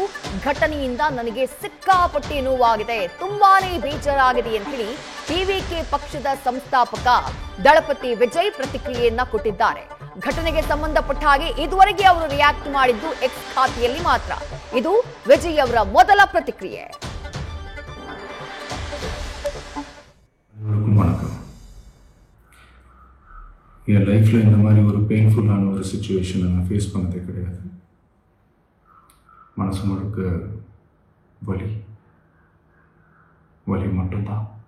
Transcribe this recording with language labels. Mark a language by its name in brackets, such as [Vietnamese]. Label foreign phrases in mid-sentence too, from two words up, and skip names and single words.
[Kannada] ಘಟನೆಯಿಂದ ನನಗೆ ಸಿಕ್ಕಾಪಟ್ಟೆ ನೋವಾಗಿದೆ, ತುಂಬಾನೇ ಬೇಜಾರಾಗಿದೆ ಅಂತ ಹೇಳಿ ಟಿವಿಕೆ ಪಕ್ಷದ ಸಂಸ್ಥಾಪಕ ದಳಪತಿ ವಿಜಯ್ ಪ್ರತಿಕ್ರಿಯೆಯನ್ನ ಕೊಟ್ಟಿದ್ದಾರೆ. ಘಟನೆಗೆ ಸಂಬಂಧಪಟ್ಟ ಹಾಗೆ ಇದುವರೆಗೆ ಅವರು ರಿಯಾಕ್ಟ್ ಮಾಡಿದ್ದು ಎಕ್ಸ್ ಖಾತೆಯಲ್ಲಿ ಮಾತ್ರ. ಇದು ವಿಜಯ್ ಅವರ ಮೊದಲ ಪ್ರತಿಕ್ರಿಯೆ. [Tamil] என் லைஃப்பில் இந்த மாதிரி ஒரு பெயின்ஃபுல்லான ஒரு சுச்சுவேஷனை நான் ஃபேஸ் பண்ணதே கிடையாது. மனசு முழுக்க வலி வலி மட்டும்தான்.